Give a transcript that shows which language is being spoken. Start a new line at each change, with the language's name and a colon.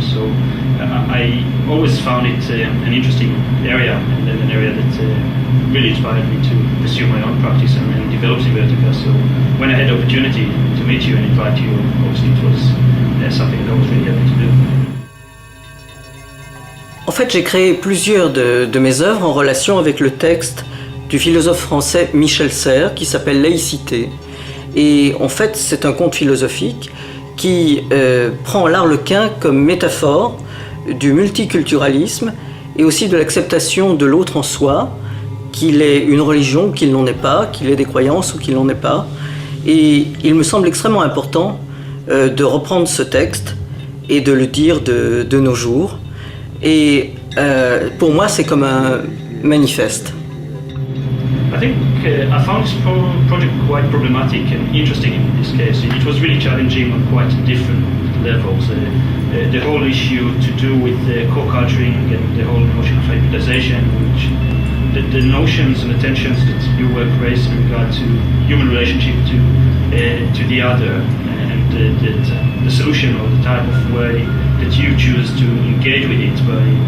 English: So I always found it an interesting area, and an area that really inspired me to pursue my own practice and develop Symbiotica. So when I had the opportunity to meet you and invite you, obviously it was something that I was really happy to do.
French: En fait, j'ai créé plusieurs de mes œuvres en relation avec le texte du philosophe français Michel Serres qui s'appelle Laïcité. Et en fait, c'est un conte philosophique qui prend l'Harlequin comme métaphore du multiculturalisme et aussi de l'acceptation de l'autre en soi, qu'il ait une religion ou qu'il n'en ait pas, qu'il ait des croyances ou qu'il n'en ait pas. Et il me semble extrêmement important de reprendre ce texte et de le dire de nos jours. Et pour moi, c'est comme un manifeste.
English: I think I found this project quite problematic and interesting in this case. It was really challenging on quite different levels. The whole issue to do with co-culturing and the whole notion of hybridization, which the notions and the tensions that your work raised in regard to human relationship to the other, and the solution or the type of way that you choose to engage with it by